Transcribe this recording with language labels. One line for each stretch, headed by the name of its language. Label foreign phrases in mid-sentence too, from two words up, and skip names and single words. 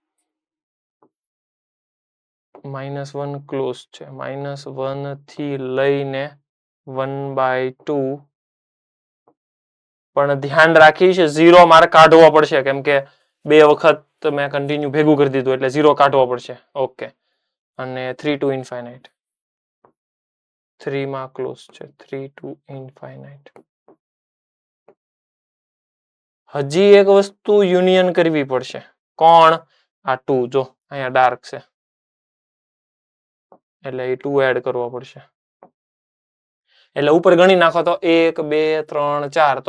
Gujarati: -1 ક્લોઝ છે. -1 થી લઈને 1/2. પણ ધ્યાન રાખીશ 0 મારે કાઢવો પડશે, કેમ કે 2 વખત મેં કન્ટિન્યુ ભેગું કરી દીધું એટલે 0 કાઢવો પડશે. ઓકે. અને 3
English: to infinite.
Gujarati: 3 માં ક્લોઝ છે.
English: 3 to infinite.
Gujarati: હજી એક વસ્તુ યુનિયન કરવી પડશે. કોણ? આ 2. જો અહીંયા ડાર્ક છે એટલે એ 2 એડ કરવો પડશે. એટલે ઉપર ગણી નાખો તો 1 2 3 4.